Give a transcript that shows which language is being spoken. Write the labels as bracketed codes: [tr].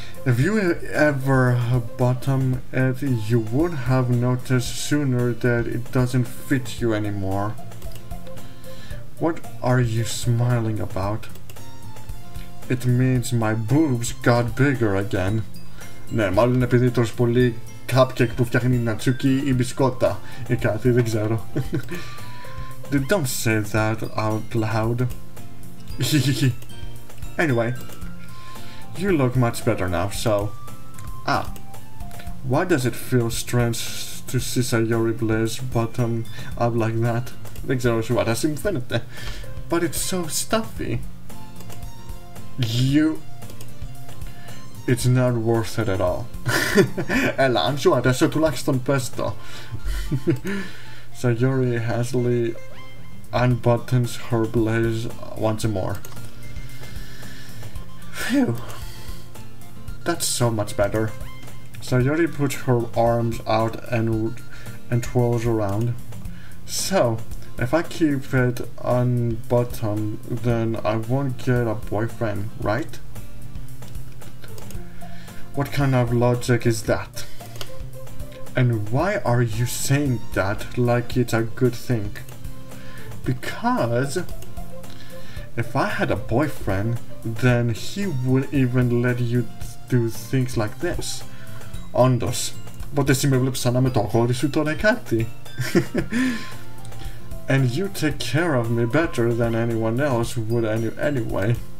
[en] If you ever bottom it, you would have noticed sooner that it doesn't fit you anymore. What are you smiling about? It means my boobs got bigger again. [el] Ναι, μάλλον επειδή τρως πολύ cupcake που φτιάχνει η Νατσούκι ή μπισκότα ή κάτι, δεν ξέρω. [en] Don't say that out loud. Anyway, you look much better now, so... Why does it feel strange to see Sayori Blaze bottom up like that? [el] Δεν ξέρω σου αρέσει, μου φαίνεται. [en] But it's so stuffy. It's not worth it at all. [el] Έλα, αν σου αρέσει τουλάχιστον πες το. [en] Sayori hastily unbuttons her blaze once more. Phew. That's so much better. Sayori puts her arms out and twirls around. So, if I keep it unbuttoned, then I won't get a boyfriend, right? What kind of logic is that? And why are you saying that like it's a good thing? Because if I had a boyfriend, then he would even let you do things like this. [el] Όντως, οπότε εσύ με βλέπεις σαν να είμαι το αγόρι σου τώρα κάτι. [en] And you take care of me better than anyone else would anyway.